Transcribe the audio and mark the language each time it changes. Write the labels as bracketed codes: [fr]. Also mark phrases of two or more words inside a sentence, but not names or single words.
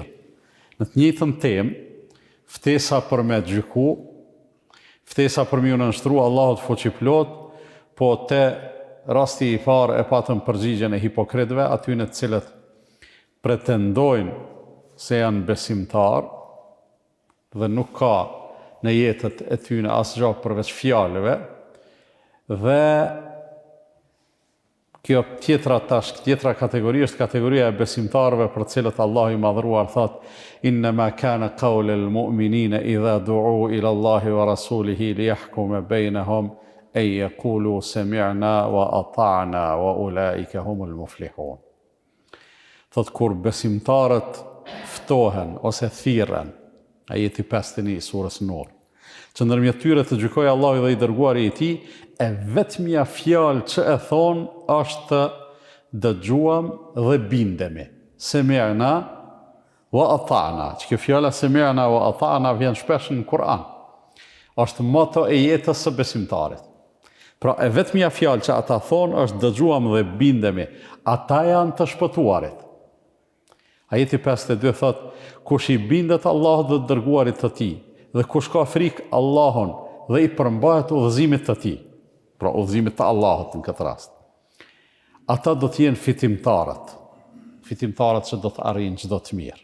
[sq] Në të njëjtën temë, ftesa për me gjyku, ftesa për me u nënshtru Allahut fuqiplot, po te rasti i parë e patëm përgjigjen e hipokritëve, atyre të cilët pretendojnë se janë besimtar dhe nuk ka në jetët e tyre asgjë përveç fjalëve, dhe kjo tjetra kategori është kategoria e besimtarëve për cilët Allahu i madhruar thot [ar] إنما كان قول المؤمنين إذا دعوا إلى الله ورسوله ليحكم بينهم أن يقولوا سمعنا وأطعنا وأولئك هم المفلحون. [sq] Thot kur besimtarët ftohen ose thirren, ajeti 51 surës Nur, që ndërmjet tyre të gjykojë Allahu dhe i dërguari i tij, e vetmja fjalë që e thonë është dëgjuam dhe bindemi. [ar] سمعنا وأطعنا. [sq] Që kjo fjala [ar] سمعنا وأطعنا [sq] vjen shpesh në Kur'an. Është moto e jetës së besimtarit. Pra e vetmja fjalë që ata thonë është dëgjuam dhe bindemi. Ata janë të shpëtuarit. Ajeti 52 thot, kush i bindet Allahut dhe dërguarit të tij, dhe kush ka frikë Allahun dhe i përmbahet udhëzimit të tij, pra udhëzimit të Allahut në këtë rast, ata do të jenë fitimtarët që do të arrijnë çdo të mirë.